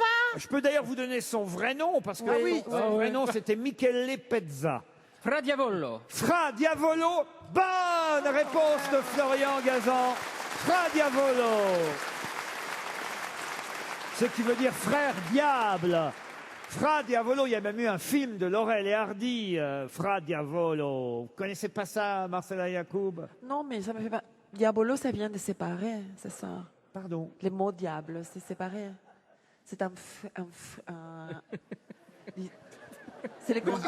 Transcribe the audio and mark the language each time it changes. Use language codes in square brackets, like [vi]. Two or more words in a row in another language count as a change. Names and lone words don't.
[fr] Je peux d'ailleurs vous donner son vrai nom parce que son vrai nom c'était Michele Pezza. Fra Diavolo. Fra Diavolo. Bonne réponse de Florian Gazan. Fra Diavolo. Ce qui veut dire frère diable. Fra Diavolo, il y a même eu un film de Laurel et Hardy, Fra Diavolo. Vous connaissez pas ça, Marcela Yacoub? Non, mais ça me fait pas... Diabolo, ça vient de séparer, c'est ça. Pardon? Le mot diable, c'est séparé. C'est c'est le contraire.